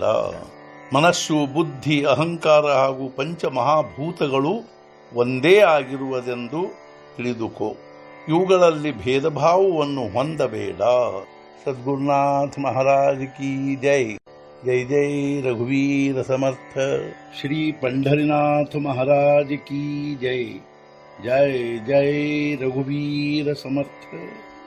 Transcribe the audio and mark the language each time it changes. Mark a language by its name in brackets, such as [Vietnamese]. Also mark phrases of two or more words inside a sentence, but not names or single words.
[Kannada] ಮನಸ್ಸು ಬುದ್ಧಿ ಅಹಂಕಾರ ಹಾಗೂ ಪಂಚಮಹಾಭೂತಗಳು ಒಂದೇ ಆಗಿರುವುದೆಂದು ತಿಳಿದುಕೋ। ಇವುಗಳಲ್ಲಿ ಭೇದ ಭಾವವನ್ನು ಹೊಂದಬೇಡ। [Hindi] सद्गुरुनाथ महाराज की जय। [Marathi] जय जय रघुवीर समर्थ। [Hindi] ಶ್ರೀ पंढरीनाथ महाराज की जय। [Marathi] जय जय रघुवीर समर्थ।